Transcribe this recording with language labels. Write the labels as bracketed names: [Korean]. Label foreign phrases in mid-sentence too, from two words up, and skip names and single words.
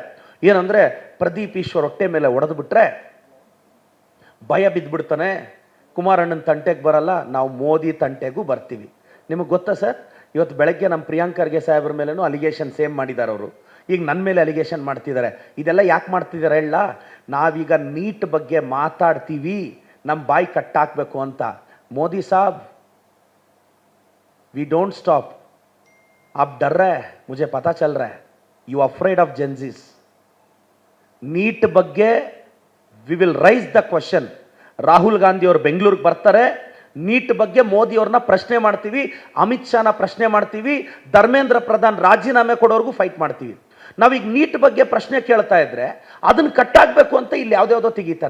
[Kannada] ಏನಂದರೆ, ಪ್ರದೀಪ್ ಈಶ್ವರ್ ಹೊಟ್ಟೆ ಮೇಲೆ ಹೊಡೆದು ಬಿಟ್ರೆ ಭಯ ಬಿದ್ದುಬಿಡ್ತಾನೆ, ಕುಮಾರಣ್ಣನ ತಂಟೆಗೆ ಬರಲ್ಲ, ನಾವು ಮೋದಿ ತಂಟೆಗೂ ಬರ್ತೀವಿ. ನಿಮಗೆ ಗೊತ್ತಾ ಸರ್, ಇವತ್ತು ಬೆಳಗ್ಗೆ ನಮ್ಮ ಪ್ರಿಯಾಂಕ್ ಖರ್ಗೆ ಸಾಹೇಬ್ರ ಮೇಲೂ [English] allegation same [Kannada] ಮಾಡಿದ್ದಾರೆ ಅವರು. ಈಗ ನನ್ನ ಮೇಲೆ ಅಲಿಗೇಷನ್ ಮಾಡ್ತಿದ್ದಾರೆ. ಇದೆಲ್ಲ ಯಾಕೆ ಮಾಡ್ತಿದ್ದಾರೆ ಹೇಳ? ನಾವೀಗ ನೀಟ್ ಬಗ್ಗೆ ಮಾತಾಡ್ತೀವಿ, ನಮ್ಮ ಬಾಯಿ ಕಟ್ಟಾಕಬೇಕು ಅಂತ. ಮೋದಿ ಸಾಬ್, [English] we don't stop, [Hindi] आप डर रहे हैं, मुझे पता चल रहा है, [English] you afraid of GenZs. नीट ಬಗ್ಗೆ we will raise the question. [Kannada] ರಾಹುಲ್ ಗಾಂಧಿ ಅವರು ಬೆಂಗಳೂರಿಗೆ ಬರ್ತಾರೆ, ನೀಟ್ ಬಗ್ಗೆ ಮೋದಿ ಅವ್ರನ್ನ ಪ್ರಶ್ನೆ ಮಾಡ್ತೀವಿ, ಅಮಿತ್ ಶಾನ ಪ್ರಶ್ನೆ ಮಾಡ್ತೀವಿ, ಧರ್ಮೇಂದ್ರ ಪ್ರಧಾನ್ ರಾಜೀನಾಮೆ ಕೊಡೋರ್ಗೂ ಫೈಟ್ ಮಾಡ್ತೀವಿ. ನಾವೀಗ ನೀಟ್ ಬಗ್ಗೆ ಪ್ರಶ್ನೆ ಕೇಳ್ತಾ ಇದ್ರೆ ಅದನ್ನು ಕಟ್ಟಾಗಬೇಕು ಅಂತ ಇಲ್ಲಿ ಯಾವುದ್ಯಾವುದೋ ತೆಗೀತಾರೆ.